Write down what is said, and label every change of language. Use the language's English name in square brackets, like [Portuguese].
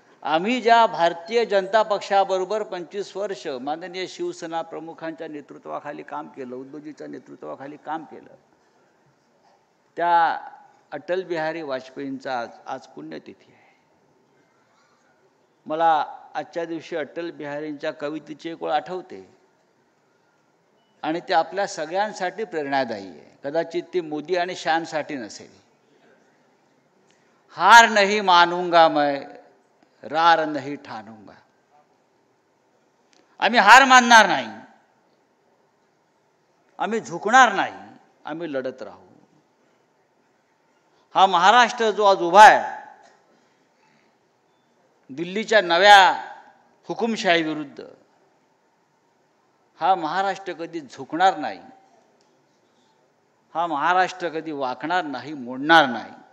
[Marathi] आम्ही ज्या भारतीय जनता पक्षाबरोबर 25 वर्ष माननीय शिवसेना प्रमुखांच्या नेतृत्वाखाली काम केलं, उद्धवजीच्या नेतृत्वाखाली काम केलं, त्या अटल बिहारी वाजपेयींचा आज पुण्यतिथी आहे. मला आजच्या दिवशी अटल बिहारींच्या कवितेची एक ओळ आठवते आणि ते आपल्या सगळ्यांसाठी प्रेरणादायी आहे. कदाचित ती मोदी आणि शानसाठी नसेल. [Hindi] हार नहीं मानूंगा मैं, रार नहीं ठानूंगा. [Marathi] आम्ही हार मानणार नाही, आम्ही झुकणार नाही, आम्ही लढत राहू. हा महाराष्ट्र जो आज उभा आहे दिल्लीच्या नव्या हुकुमशाही विरुद्ध, हा महाराष्ट्र कधी झुकणार नाही, हा महाराष्ट्र कधी वाकणार नाही, मोडणार नाही.